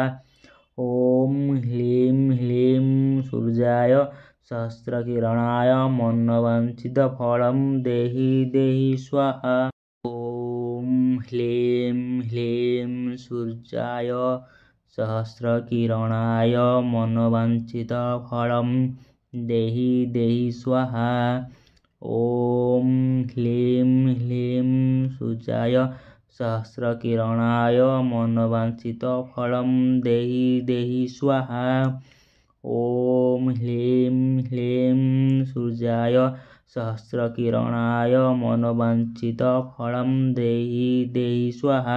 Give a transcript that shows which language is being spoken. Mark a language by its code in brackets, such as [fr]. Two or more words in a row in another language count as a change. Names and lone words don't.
[sa] ଓଁ ହ୍ଲିଂ ହ୍ଲିଂ ସୂର୍ଯ୍ୟାୟ ସହସ୍ରକିରଣାୟ ମନୋବାଞ୍ଛିତ ଫଳଂ ଦେହି ଦେହି ସ୍ୱାହା। ଓଁ ହ୍ଲିଂ ହ୍ଲିଂ ସୂର୍ଯ୍ୟାୟ ସହସ୍ରକିରଣାୟ ମନୋବାଞ୍ଛିତ ଫଳଂ देहि देहि स्वाहा। ॐ ह्लीं ह्लीं सूर्याय सहस्रकिरणाय मनोवाञ्छितफलं देहि देहि स्वाहा। ॐ ह्लीं ह्लीं सूर्याय सहस्रकिरणाय मनोवाञ्छितफलं देहि देहि स्वाहा।